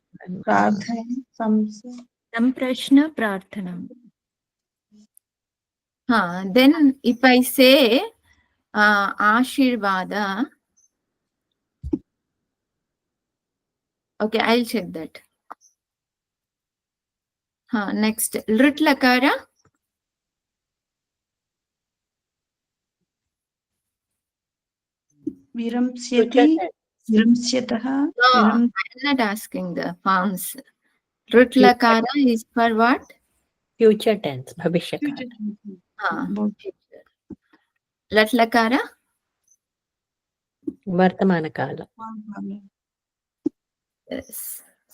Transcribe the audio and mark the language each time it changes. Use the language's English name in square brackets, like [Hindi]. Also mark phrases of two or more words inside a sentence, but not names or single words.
[Sanskrit] संप्रश्न, प्रार्थना. [English] Then if I say Ashirvada, okay, I'll check that. [Sanskrit] Next, लुट् लकार. विरंस्यति, विरंस्यतः. [English] No, I'm not asking the forms. [Sanskrit] लुट् लकार [English] is for what? Future tense, [Sanskrit] भविष्य काल. लुट् लकार? वर्तमान काल. [English] Yes.